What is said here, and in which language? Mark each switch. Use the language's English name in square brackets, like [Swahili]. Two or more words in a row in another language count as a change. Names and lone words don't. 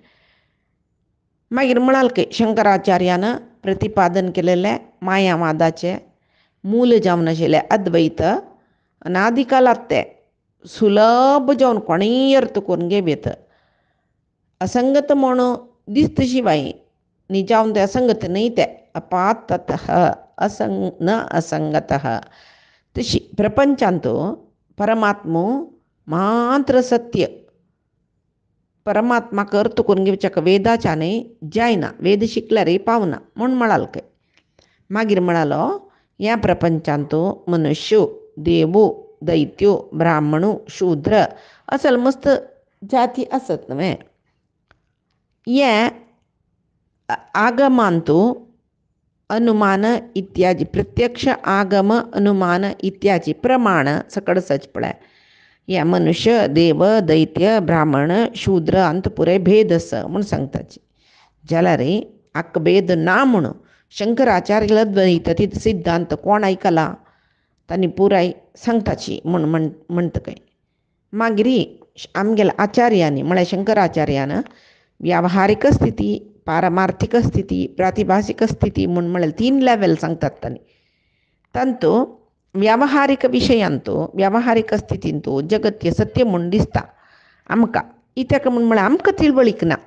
[Konkani] मागीर म्हणाल की शंकराचार्यान प्रतिपादन केलेले मायावादाचे मूल जावन आशिल्ले अद्वैत अनादिकालात ते सुलभ जावन कोणीय अर्थ करून घेवेत असंगत म्हूण दिसता शिवाय न्ही जावन ते असंगत न्ही ते [Sanskrit] अपाततः न असंगतः [Konkani] तशी प्रपंचांत परमात्मो मात्र सत्य परमात्माक अर्थ करून घेवच्याक वेदाच्यान जायना वेद शिकल्यार पावना म्हूण म्हणाल खंय मागीर म्हणालो ह्या प्रपंचांत मनुष्यो देवो दैत्यो ब्राह्मणो शूद्र असल मस्त जाती आसत न्हय हे आगमांत अनुमान इत्यादी प्रत्यक्ष आगम अनुमान इत्यादी प्रमाण सकड सच पळय हे मनुष्य देव दैत्य ब्राह्मण शूद्र अंत पुरे भेद आस म्हूण सांगताची जाल्यार हाका भेद ना म्हूण शंकराचार्य अद्वैत सिद्धांत कोण आयकला तांणी पुराय सांगताची म्हूण म्हणटकय मागीर आमगेल्या आचार्यांनी म्हळ्यार शंकराचार्यान व्यावहारिक स्थिती पारमार्थीक स्थिती प्रातिभासीक स्थिती म्हूण म्हळ्यार 3 लेवल सांगतात तांणी तांतू व्यावहारिक विशयांत व्यावहारिक स्थितींत जगत्य सत्य म्हूण दिसता आमकां इत्याक म्हूण म्हळ्यार आमकां तिळवळीक ना